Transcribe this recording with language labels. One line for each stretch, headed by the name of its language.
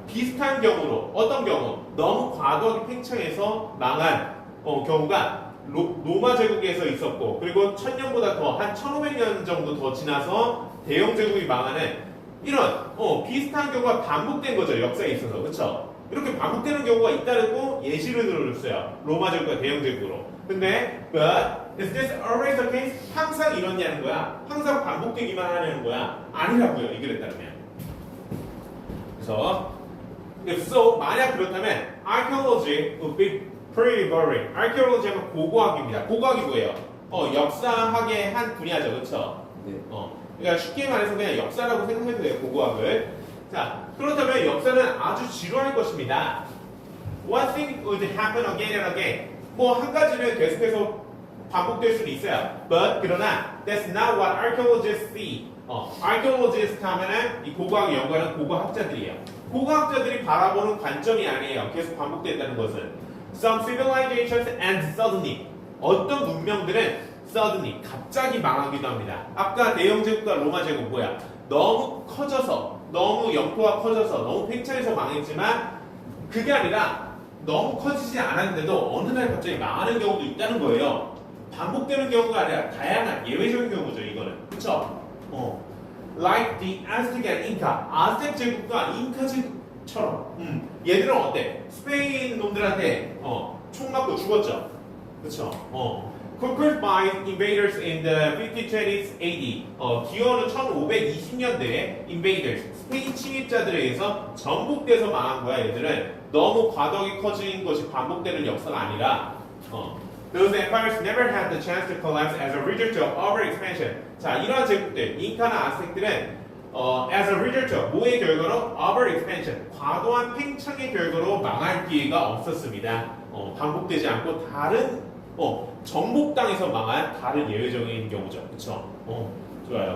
Korean: 비슷한 경우로 어떤 경우? 너무 과도하게 팽창해서 망한 경우가 로마 제국에서 있었고 그리고 1000년보다 더 한 1500년 정도 더 지나서 대영 제국이 망하는 이런 비슷한 경우가 반복된 거죠. 역사에 있어서. 그렇죠? 이렇게 반복되는 경우가 있다고 예시를 들어줬어요. 로마 제국과 대영 제국으로. 근데
English: but is this always the case?
Korean: 항상 이렇냐는 거야. 항상 반복되기만 하냐는 거야. 아니라고요. 이 글에 따르면. 그래서
English: if so,
Korean: 만약 그렇다면
English: archaeology would be pretty boring.
Korean: archaeology 하면 고고학입니다. 고고학이 뭐예요? 역사학의 한 분야죠. 그렇죠? 네. 그러니까 쉽게 말해서 그냥 역사라고 생각해도 돼요. 고고학을. 자, 그렇다면 역사는 아주 지루할 것입니다.
English: One thing would happen again and again.
Korean: 뭐 한 가지는 계속해서 반복될 수는 있어요.
English: But
Korean: 그러나
English: that's not what archaeologists see.
Korean: archaeologist 하면은 이 고고학 연구하는 고고학자들이에요. 고고학자들이 바라보는 관점이 아니에요. 계속 반복된다는 것은.
English: Some civilizations end suddenly.
Korean: 어떤 문명들은
English: suddenly
Korean: 갑자기 망하기도 합니다. 아까 대영 제국과 로마 제국 뭐야? 너무 커져서 너무 영토가 커져서 너무 팽창해서 망했지만 그게 아니라 너무 커지지 않았는데도 어느 날 갑자기 망하는 경우도 있다는 거예요. 반복되는 경우가 아니라 다양한 예외적인 경우죠. 이거는. 그쵸?
English: Like the Aztec and Inca.
Korean: 아스텍 제국과 잉카 제국처럼 얘들은 어때? 스페인 놈들한테 총 맞고 죽었죠. 그쵸?
English: Conquered by invaders in the 1520s AD.
Korean: 기원은 1520년대에
English: invaders,
Korean: 스페인 침입자들에 의해서 전복돼서 망한 거야. 얘들은 너무 과도하게 커진 것이 반복되는 역사가 아니라
English: Those empires never had the chance to collapse as a result of overexpansion.
Korean: 자, 이러한 제국들, 잉카나 아스텍들은
English: as a result of
Korean: 뭐의 결과로?
English: overexpansion.
Korean: 과도한 팽창의 결과로 망할 기회가 없었습니다. 반복되지 않고 다른 정복당에서 망한 다른 예외적인 경우죠. 그렇죠? 좋아요.